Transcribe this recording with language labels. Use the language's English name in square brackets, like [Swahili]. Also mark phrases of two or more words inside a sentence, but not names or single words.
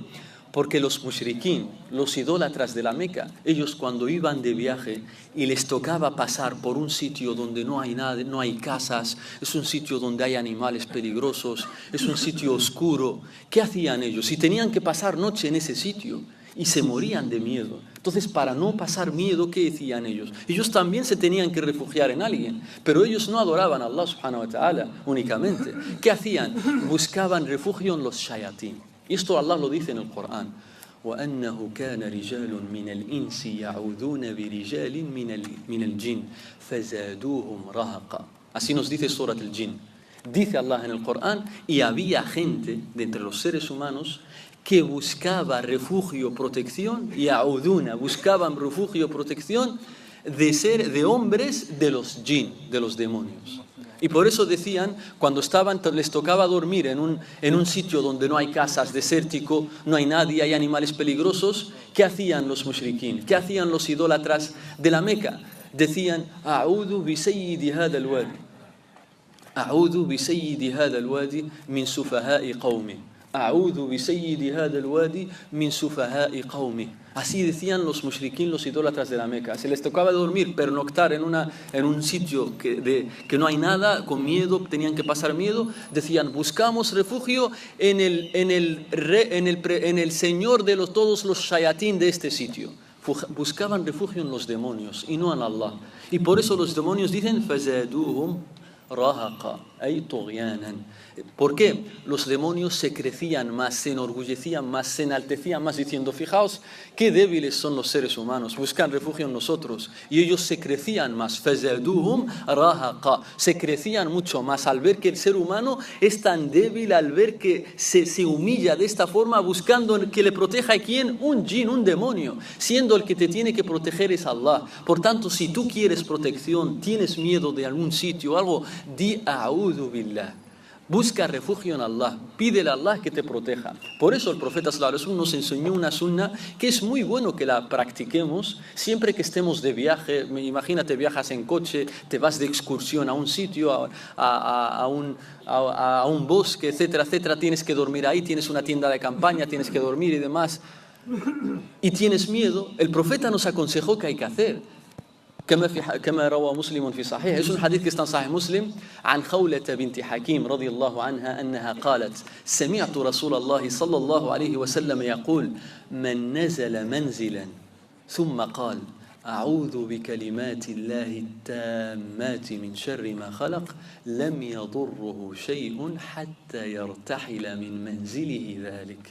[Spanish] Porque los mushrikin, los idólatras de la Meca, ellos cuando iban de viaje y les tocaba pasar por un sitio donde no hay nada, no hay casas, es un sitio donde hay animales peligrosos, es un sitio oscuro, ¿qué hacían ellos? Si tenían que pasar noche en ese sitio y se morían de miedo. Entonces, para no pasar miedo, ¿qué decían ellos? Ellos también se tenían que refugiar en alguien, pero ellos no adoraban a Allah [Arabic] سبحانه وتعالى [Spanish] únicamente. ¿Qué hacían? Buscaban refugio en los shayatín. Y esto Allah lo dice en el Corán. [Arabic] وَأَنَّهُ كَانَ رِجَالٌ مِنَ الْإِنسِ يَعُوذُونَ بِرِجَالٍ مِنَ الْجِنِّ فَزَادُوهُمْ رَهَقًا. [Spanish] Así nos dice Surat al-Jinn. Dice Allah en el Corán, y había gente de entre los seres humanos que buscaba refugio, protección, ya'uduna, buscaban refugio, protección de hombres de los jinn, de los demonios. Y por eso decían, cuando les tocaba dormir en un sitio donde no hay casas, desértico, no hay nadie, hay animales peligrosos, ¿qué hacían los mushrikin? ¿Qué hacían los idólatras de la Meca? Decían, [Arabic] أعوذ بسيد هذا الوادي. أعوذ بسيد هذا الوادي من سفهاء قومي. أعوذ بسيد هذا الوادي من سفهاء قومي. [Spanish] Así decían los mushrikin, los idólatras de la Meca. Se les tocaba dormir, pernoctar en un sitio que no hay nada, con miedo, tenían que pasar miedo. Decían, buscamos refugio en el Señor de todos los shayatín de este sitio. Buscaban refugio en los demonios y no en Allah. Y por eso los demonios dicen, [Arabic] فَزَادُوهُمْ رَهَقًا أي طُغْيَانًا. [Spanish] ¿Por qué? Los demonios se crecían más, se enorgullecían más, se enaltecían más, diciendo, fijaos qué débiles son los seres humanos, buscan refugio en nosotros. Y ellos se crecían más, [Arabic] فَزَادُوهُمْ رَهَقًا. [Spanish] Se crecían mucho más al ver que el ser humano es tan débil, al ver que se humilla de esta forma, buscando que le proteja a quién, un jinn, un demonio, siendo el que te tiene que proteger es Allah. Por tanto, si tú quieres protección, tienes miedo de algún sitio o algo, [Arabic] di أعوذ بالله. [Spanish] Busca refugio en Allah, pídele a Allah que te proteja. Por eso el profeta [Arabic] صلى الله عليه وسلم [Spanish] nos enseñó una sunna que es muy bueno que la practiquemos siempre que estemos de viaje. Imagínate, viajas en coche, te vas de excursión a un sitio, a un bosque, etcétera, etcétera. Tienes que dormir ahí, tienes una tienda de campaña, tienes que dormir y demás. Y tienes miedo. El profeta nos aconsejó que hay que hacer. [Arabic] كما روى مسلم في صحيح. [Spanish] Es un hadith que está en Sahih Muslim [Arabic] عن خولة بنت حكيم رضي الله عنها أنها قالت سمعت رسول الله صلى الله عليه وسلم يقول من نزل منزلا ثم قال أعوذ بكلمات الله التامات من شر ما خلق لم يضره شيء حتى يرتحل من منزله ذلك.